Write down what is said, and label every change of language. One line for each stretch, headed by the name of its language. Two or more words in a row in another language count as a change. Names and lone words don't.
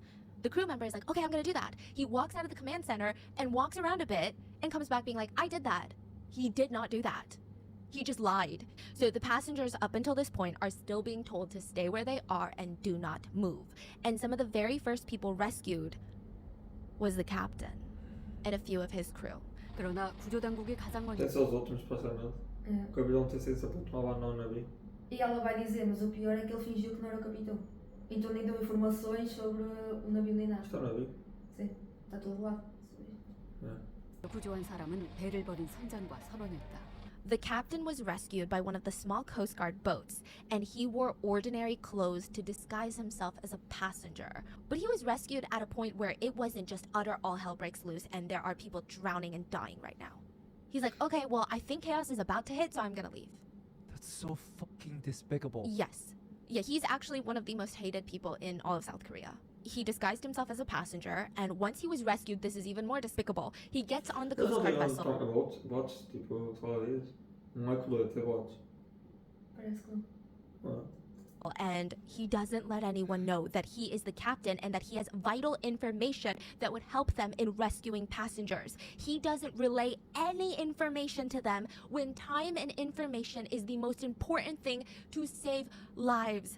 English: The crew member is like, okay, I'm gonna do that. He walks out of the command center and walks around a bit and comes back being like, I did that. He did not do that. He just lied. So the passengers up until this point are still being told to stay where they are and do not move. And some of the very first people rescued was the captain. and a few of his crew.
Korean: 그러나 구조당국이 가장 먼저
Portuguese: Deve ser os últimos, supostamente. É. O capitão tem sido sempre tomar abandono no navio. E ela vai dizer, mas o pior é que ele fingiu que não era o capitão. Então nem deu informações sobre o navio nem nada. Está no navio. Sim, está todo lá.
Korean: 구조한 사람은 배를 버린 선장과 선원이었다.
English: The captain was rescued by one of the small Coast Guard boats, and he wore ordinary clothes to disguise himself as a passenger. But he was rescued at a point where it wasn't just utter all hell breaks loose and there are people drowning and dying right now. He's like, okay, well, I think chaos is about to hit, so I'm gonna leave. That's so fucking despicable. Yes. Yeah, he's actually one of the most hated people in all of South Korea. He disguised himself as a passenger, and once he was rescued, this is even more despicable. He gets on the
Portuguese: Eles
English: Coast
Portuguese: não
English: Guard
Portuguese: tinham
English: vessel.
Portuguese: botes, tipo, fala disso. Não é colete, é botes. Parece que não.
English: And he doesn't let anyone know that he is the captain and that he has vital information that would help them in rescuing passengers. He doesn't relay any information to them when time and information is the most important thing to save lives.